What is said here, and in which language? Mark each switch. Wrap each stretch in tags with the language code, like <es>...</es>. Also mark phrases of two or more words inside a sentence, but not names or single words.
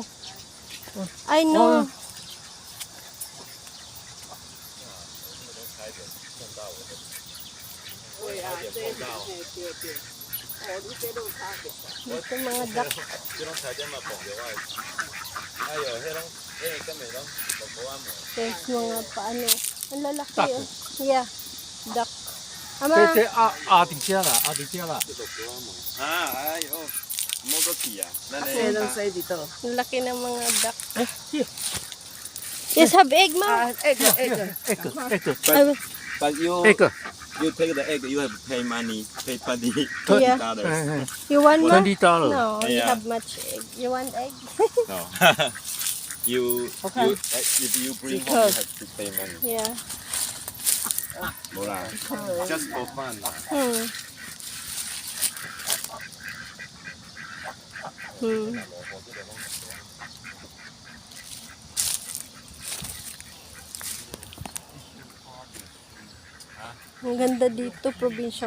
<en>I know.</en> <tl>Dito mga duck. Guys, mga paano. Ang lalaki oh. Yeah. Duck. Ama.</tl> <nan>这压伫遮啦，压伫遮啦。啊，哎呦，摸个皮啊！那这拢洗伫倒？</nan> <tl>Ang laki ng mga duck.</tl> <nan>哎，这</nan> <en>Yes, have egg, ma. egg。 But you egg. you take the egg, you have to pay money, pay Yeah. $20. You want, ma? $20. No, you Yeah. have much egg. You want egg? No. you if you bring home, you have to pay money. Yeah. Mura. Just for fun.</en> <tl>Ang ganda dito, probinsya.</tl>